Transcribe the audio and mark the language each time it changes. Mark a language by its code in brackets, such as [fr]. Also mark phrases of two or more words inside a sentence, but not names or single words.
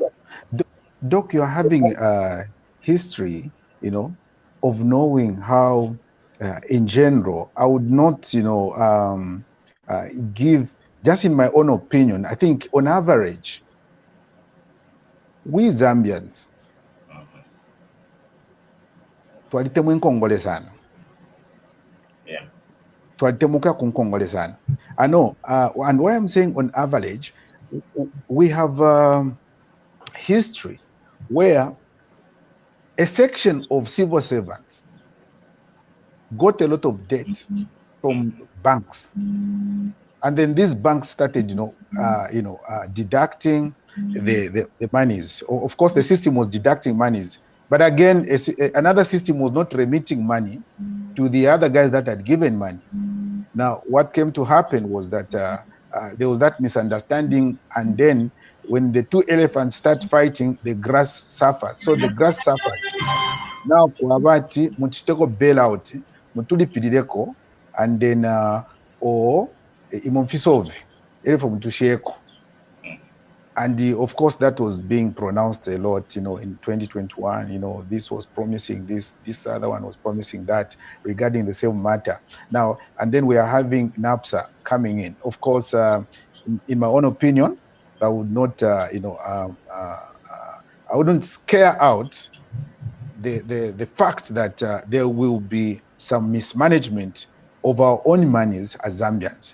[en] Doc, you're having a history, of knowing how, in general, I would not, give, just in my own opinion, I think on average, we Zambians, [bem] twalitemu nkongole sana. [en] Yeah. [bem] Twalitemuka ku nkongole sana. [en] I know, and why I'm saying on average, we have history where a section of civil servants got a lot of debt from banks, and then these banks started, deducting the monies. Of course, the system was deducting monies, but again, another system was not remitting money to the other guys that had given money. Now, what came to happen was that there was that misunderstanding, and then when the two elephants start fighting, the grass suffers. So the grass suffers. Now, [bem] kuabati mutiteko bailout mutulipirireko, [en] and then [bem] imonfisove elefo mutusheko. [en] And of course, that was being pronounced a lot, in 2021, this was promising this other one was promising that regarding the same matter. Now, and then we are having NAPSA coming in. Of course, in my own opinion, I would not, I wouldn't scare out the fact that there will be some mismanagement of our own monies as Zambians.